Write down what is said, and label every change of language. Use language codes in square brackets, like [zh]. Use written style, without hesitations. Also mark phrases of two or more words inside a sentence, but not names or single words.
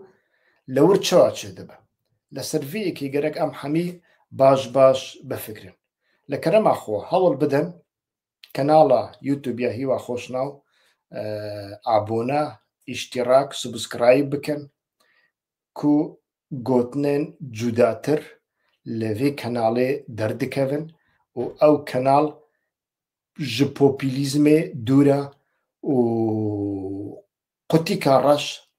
[ku] لەور چوا چێ دەبێ لە سەرڤەیەکی گەرەک ئەم هەمی باش بفکرن لە کەرەما خۆ هەوڵ بدەن کەناڵە یوتوبیا هیوا خۆشناو ئابۆنە ئیشتیراک سوبسکرایب بکەن کو گوتنێن جوداتر لفي كنالي دردكفن و أو كنال جي بوبيليزمي دورا و قوتي كارش